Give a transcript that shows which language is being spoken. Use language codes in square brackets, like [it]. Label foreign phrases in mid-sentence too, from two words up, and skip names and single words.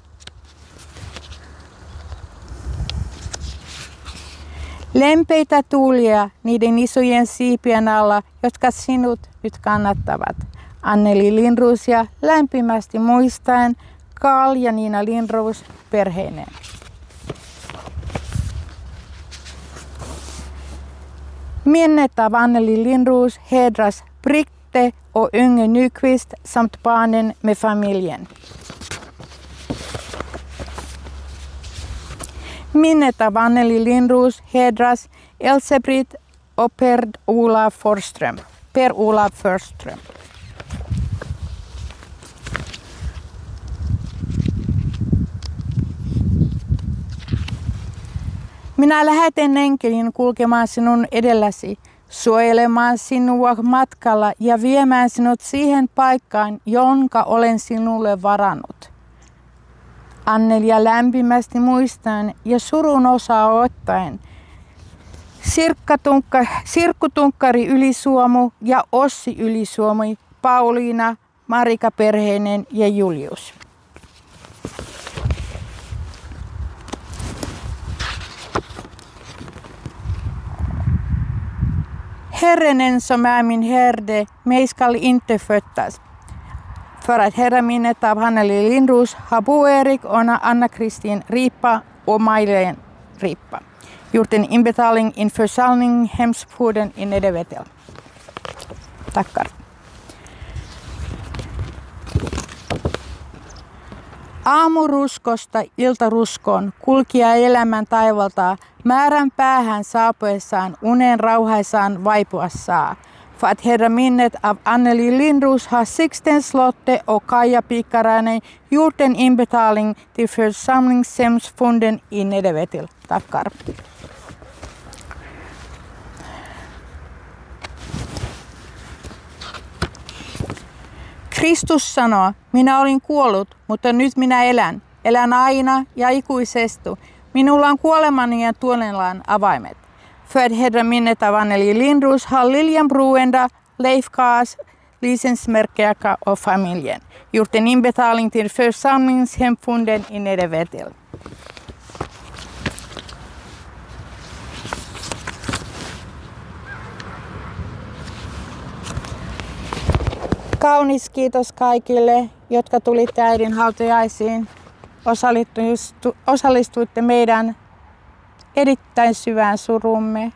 [fi] Lempeitä tuulia niiden isojen siipien alla, jotka sinut nyt kannattavat. Anneli Lindrosia lämpimästi muistaen Karl ja Niina Lindros perheineen. [sv] Minnet av Anneli Lindros hedras Britte och Unge Nyqvist samt barnen med familjen. Minnet av Anneli Lindros hedras Elsebrit och Per-Olav Forsström. [fi] Minä lähetän enkelin kulkemaan sinun edelläsi, suojelemaan sinua matkalla ja viemään sinut siihen paikkaan, jonka olen sinulle varannut. Annelia lämpimästi muistaen ja surun osaa ottaen. Sirkku Tunkkari Ylisuomu ja Ossi Ylisuomu, Pauliina, Marika perheinen ja Julius. [sv] Herren som är min herde, mig skall inte föttas. För att hedra minnet av Anneli Lindros har Bo Erik och Anna-Kristin Ripa och Maj-Len Ripa gjort en inbetalning in församlingshemsfoden i Nedervetel. Tackar. [fi] Aamuruskosta iltaruskoon kulkija elämän taivaltaa määrän päähän saapuessaan unen rauhaisaan vaipua saa. [sv] För att hedra minnet av Anneli Lindros har Sixten Slotte och Kaija Pikkarainen gjort en inbetalning till församlingshemsfonden i Nedervetil. Tackar. [fi] Kristus sanoo, minä olin kuollut, mutta nyt minä elän. Elän aina ja ikuisesti. Minulla on kuolemani ja tuonelan avaimet. [sv] För att hedra minnet av Anneli Lindros har Lilian Bruenda, Leif Kaas, licensmärkäka och familjen gjort en inbetalning till församlingshemfonden i Nedervetil. [fi] Kaunis kiitos kaikille, jotka tulitte äidin hautajaisiin. Osallistuitte meidän erittäin syvään surumme.